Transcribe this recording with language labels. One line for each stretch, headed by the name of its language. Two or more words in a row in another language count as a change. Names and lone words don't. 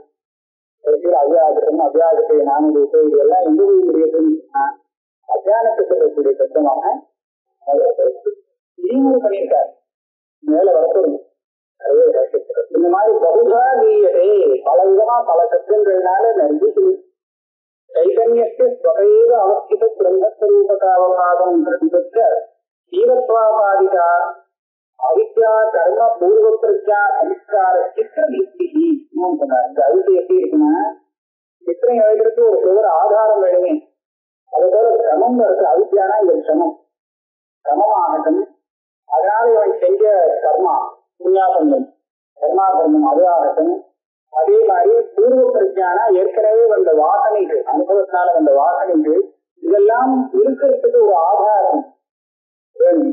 Tamil: அவ்யாகிருத்தம் அவ்யாகிருத்தைய நாமரூபே இதெல்லாம் எந்த போய் முடியுதுன்னா அஜ்ஞானத்தை சொல்லக்கூடிய சத்தமாக விதிமுறை பண்ணியிருக்காரு. மேல வரப்படும் இந்த மாதிரி பகுதா நீயதே பல விதமா பல சத்தங்கள்னால நன்றி சொல்லி
Sanskrit: चैतन्यस्य स्वयेव अवस्थित ब्रह्मस्वरूपतावभावं प्रतिपद्य जीवत्वापादिका अविद्या कर्म पूर्व प्रज्ञा संस्कार चित्र भित्तिः
Tamil: இன்னும் சொன்னார். இந்த அவித்தை எப்படி இருக்குன்னா சித்திரம் எழுதுறதுக்கு ஒரு சுவர் ஆதாரம் வேணுமே. அதோட கிரமம் இருக்கு. அவித்யானா இந்த கிரமம் கிரமமாகட்டும். அதனால இவன் செஞ்ச கர்மா புண்ணியாபந்தம் கர்மாபந்தம் அது ஆகட்டும். அதே மாதிரி பூர்வ பிரஜானா ஏற்கனவே வந்த வாசனைகள் அனுபவத்தினால வந்த வாசனைகள் இதெல்லாம் இருக்கிறதுக்கு ஒரு ஆதாரம் வேணும்.